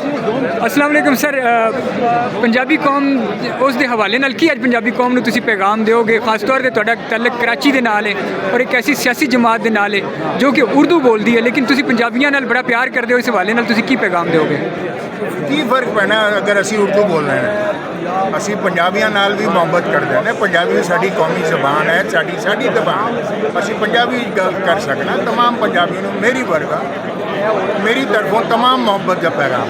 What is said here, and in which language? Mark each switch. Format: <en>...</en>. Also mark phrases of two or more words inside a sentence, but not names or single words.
<pa>ਅੱਸਲਾਮ ਵਾਲੇਕੁਮ ਸਰ, ਪੰਜਾਬੀ ਕੌਮ ਉਸ ਦੇ ਹਵਾਲੇ ਨਾਲ ਕੀ ਅੱਜ ਪੰਜਾਬੀ ਕੌਮ ਨੂੰ ਤੁਸੀਂ ਪੈਗਾਮ ਦਿਓਗੇ? ਖ਼ਾਸ ਤੌਰ ਤੇ ਤੁਹਾਡਾ ਤਅੱਲਕ ਕਰਾਚੀ ਦੇ ਨਾਲ ਹੈ ਔਰ ਇੱਕ ਐਸੀ ਸਿਆਸੀ ਜਮਾਤ ਦੇ ਨਾਲ ਹੈ ਜੋ ਕਿ ਉਰਦੂ ਬੋਲਦੀ ਹੈ, ਲੇਕਿਨ ਤੁਸੀਂ ਪੰਜਾਬੀਆਂ ਨਾਲ ਬੜਾ ਪਿਆਰ ਕਰਦੇ ਹੋ। ਇਸ ਹਵਾਲੇ ਨਾਲ ਤੁਸੀਂ ਕੀ ਪੈਗਾਮ ਦਿਓਗੇ? ਕੀ ਫਰਕ ਪੈਣਾ ਅਗਰ ਅਸੀਂ ਉਰਦੂ ਬੋਲ ਰਹੇ ਹਾਂ? ਅਸੀਂ ਪੰਜਾਬੀਆਂ ਨਾਲ ਵੀ ਮੁਹੱਬਤ ਕਰਦੇ ਨੇ। ਪੰਜਾਬੀ ਸਾਡੀ ਕੌਮੀ ਜ਼ਬਾਨ ਹੈ, ਸਾਡੀ ਜ਼ਬਾਨ। ਅਸੀਂ ਪੰਜਾਬੀ ਗੱਲ ਕਰ ਸਕਣਾ। तमाम ਪੰਜਾਬੀ ਨੂੰ ਮੇਰੀ ਵਰਗਾ ਮੇਰੀ ਤਰਫੋਂ तमाम ਮੁਹੱਬਤ ਦਾ ਪੈਗਾਮ।</pa>